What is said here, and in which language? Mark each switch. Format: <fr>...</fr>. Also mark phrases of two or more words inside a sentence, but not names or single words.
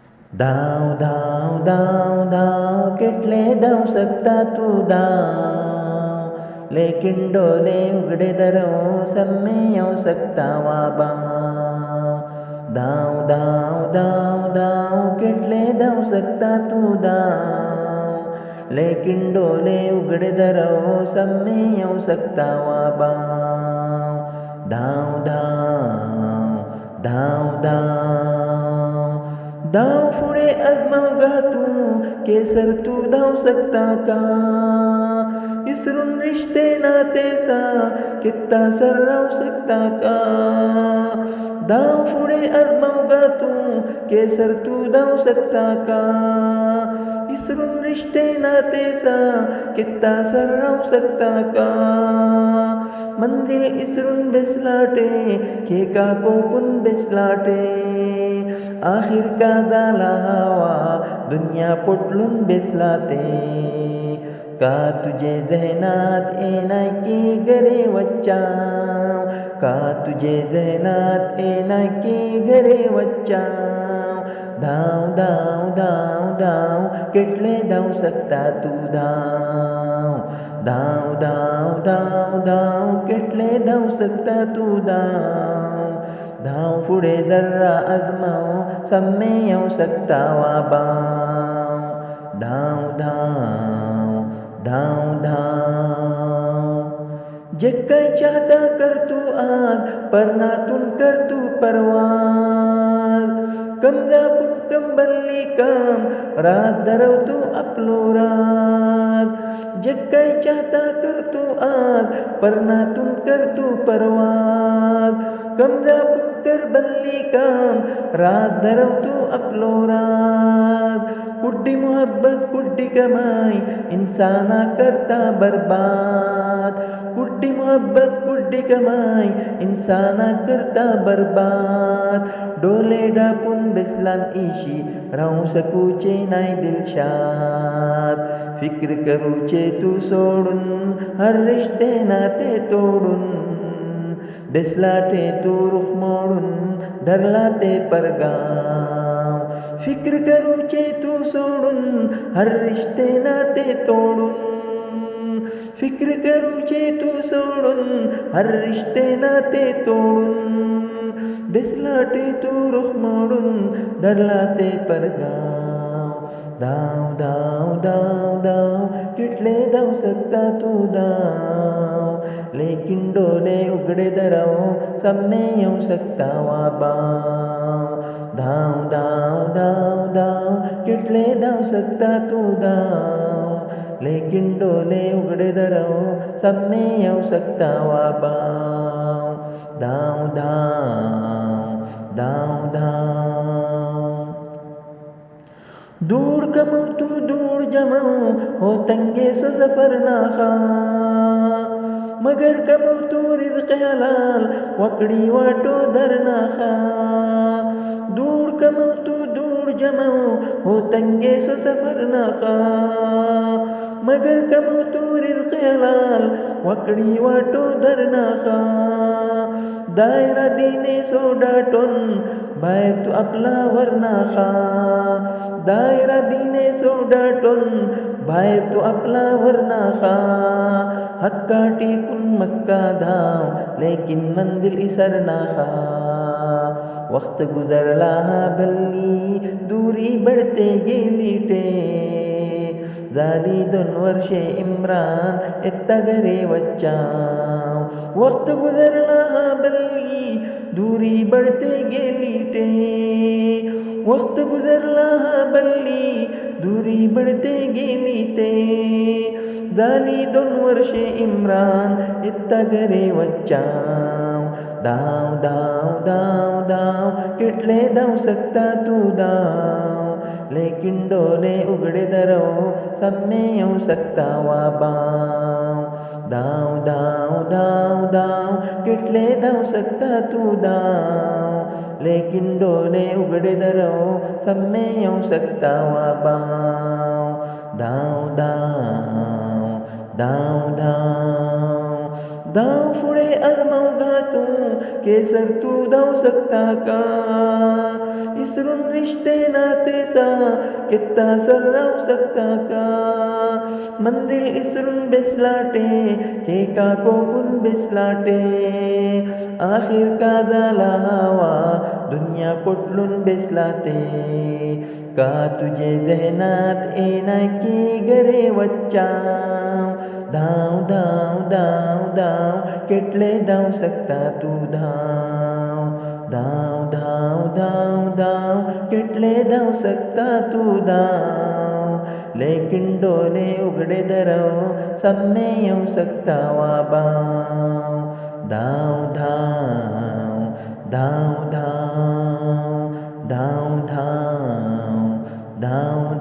<kok>धांव धांव धांव धांव कितले धांव सकता तू धांव, लेकिन डोले उगड़े दरों सब में हो सकता वाबाव। धांव धांव धांव धांव कितले धांव सकता तू धांव, लेकिन डोले उगड़े दरों सब में हो सकता वाबाव। धांव धांव धांव धांव धांव पुढे आजमावगा तू, केसर तू धांव सकता का? इसरून रिश्ते नाते सा कितना सर्राव सकता का? धांव पुढे आजमावगा तू, केसर तू धांव सकता का? इसरून रिश्ते नाते सा कितना सर्राव सकता का? मंजिल इसरून बेसलाटे खेका कोपून बेसलाटे, आखिर का झाला हवा दुनिया पोटलून बेसलाते। का तुझे जहनात येना की घरे वच्चाव, का तुझे जहनात येना की घरे वच्चाव। धांव धांव धांव धांव कितले धांव सकता तू धांव, धांव धांव धांव धांव कितले धांव सकता तू धांव। धांव पुढे जर्रा आजमाव सब में हो सकता वाबाव। धांव धांव धांव धांव जे काय चाहता कर तू आज, परनातून कर तू परवाज। कमजापून कंबरली काम रात धरव तू आपलो राज। जे काय चाहता कर तू आज, परनातून कर तू परवाज। कमजापून कर बनली काम रात धरव तू आपलो राज। कुड्डी मोहब्बत कुड्डी कमाई इंसाना करता बर्बाद, कुड्डी मोहब्बत कुड्डी कमाई इंसाना करता बर्बाद। डोले डापून बेसलान इशी राहू सकूचे नाही दिलशाद। फिक्र करूचे तू सोडून हर रिश्ते नाते तोडून, बेसलाटे तू रुख मोडून धरला ते परगाव। फिक्र करूचे तू सोडून हर रिश्ते नाते तोडून, फिक्र करूचे तू सोडून हर रिश्ते नाते तोडून, बेसलाटे तू रुख मोडून धरला ते परगाव। धांव धांव धांव धांव कितले धांव सकता तू धांव, लेकिन डोले उगड़े दराओ सब में हो सकता वाबाव। धांव धांव धांव धांव कितले धांव सकता तू धांव, लेकिन डोले उगड़े दराओ सब में हो सकता वाबाव। धांव धांव धांव धांव दूर कमाओ तू दूर जमाओ हो तंगे सो सफर ना खा, मगर कमाओ तू</kok> <ur>رزق حلال</ur> <kok>वकड़ी वाटो दर ना खा। दूर कमाओ तू दूर जमाओ हो तंगे सो सफर ना खा, मगर कमाओ तू</kok> <ur>رزق حلال</ur> <kok>वकड़ी वाटो दर ना खा। दायरा दीने सो डाटून बाहेर तू आपला वर ना खा, दायरा दीने सो डाटून बाहेर तू आपला वर ना खा। हक्का टिकून मक्का धाव लेकिन मंजिल इसर ना खा। वक्त गुजरला भल्ली दूरी बढ़ते गेली टे, झाली 2 वर्षे इम्रान येता घरे वच्चाव। वक्त गुजरला भल्ली दूरी बढ़ते गेली टे, वक्त गुजरला भल्ली दूरी बढ़ते गेली ते। झाली 2 वर्षे इम्रान येता घरे वच्चाव। धांव धांव धांव धांव कितले धांव सकता तू धांव, लेकिन डोले उगड़े दरो सब में हो सकता वाबाव। धांव धांव धांव धांव कितले धांव सकता तू धांव, लेकिन डोले उगड़े दरो सब में हो सकता वाबाव। धांव धांव धांव धांव धांव पुढे आजमावगा तू, केसर तू धांव सकता का? इसरून रिश्ते नाते सा कितना सर्राव सकता का मंदिर इसरून बेसलाटे केका कोपून बेसलाटे आखिर का झाला हवा दुनिया पोटलून बेसलाते का तुझे जहनात येना की घरे वच्चा धाव धाव धाव धाव केटले धाव सकता तू धाव धाव धाव धाव धाव केटले धाव सकता तू धाव लेकिन डोले उघडे धरव सामने येऊ सकता वाबाव धाव धाव धाव धाव धाव धाव धाव</kok>